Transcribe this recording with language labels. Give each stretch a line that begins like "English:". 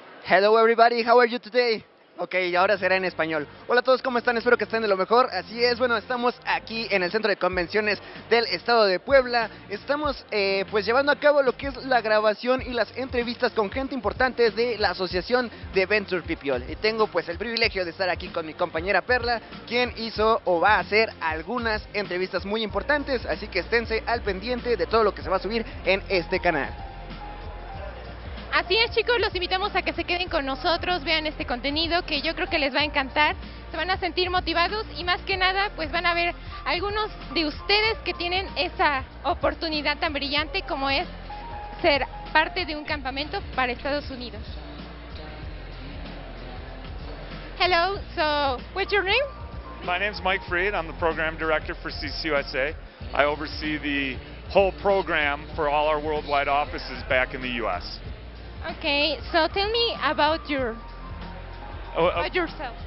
English: Hello everybody, how are you today?
Spanish: Ok, ahora será en español. Hola a todos, ¿cómo están? Espero que estén de lo mejor. Así es, bueno, estamos aquí en el centro de convenciones del estado de Puebla. Estamos pues llevando a cabo lo que es la grabación y las entrevistas con gente importante de la asociación de Ventur Pipiol. Y tengo pues el privilegio de estar aquí con mi compañera Perla, quien hizo o va a hacer algunas entrevistas muy importantes. Así que esténse al pendiente de todo lo que se va a subir en este canal. Así es, chicos, los invitamos a que se queden con nosotros, vean este contenido que yo creo que les va a encantar, se van a sentir motivados y más que nada pues van a ver algunos de ustedes que tienen esa oportunidad tan brillante como es ser parte de un campamento para Estados Unidos.
English: Hello, so what's your name? My name's Mike Freed. I'm the program director for CCUSA. I oversee the whole program for all our worldwide offices back in the U.S. Okay, so tell me about yourself.